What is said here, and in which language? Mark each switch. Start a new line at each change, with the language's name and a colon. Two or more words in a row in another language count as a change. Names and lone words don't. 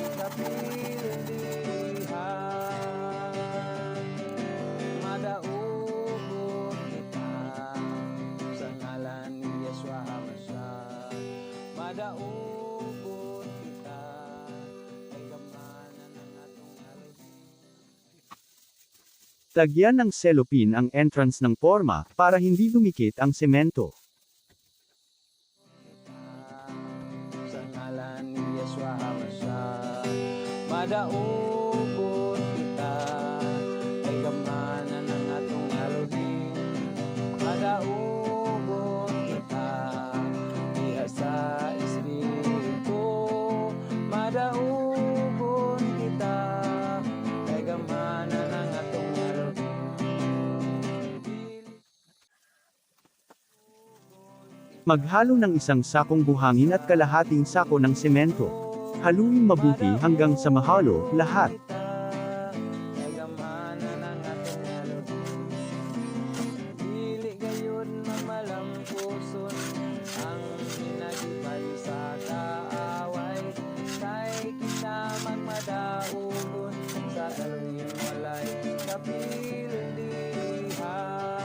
Cebuano: kapilihan madaugon kita sa ngalan ni Yeshua HaMashiach madaugon kita kay gamanan ng atong Elohim
Filipino: Lagyan ng cellophane ang entrance ng porma para hindi dumikit ang semento.
Cebuano: sa ngalan ni Yeshua HaMashiach madaugon kita kay gamanan ng atong Elohim madaugon kita diha sa Espiritu madaugon kita kay gamanan ng atong Elohim
Filipino: Maghalo ng isang sakong buhangin at kalahating sako ng semento. Haluin mabuti hanggang sa mahalo lahat.
Cebuano: kay gamanan ng atong Elohim dili gayon magmalampuson ang ginagiban sa kaaway kay kita magmadaugon sa Elohim walay kapilihan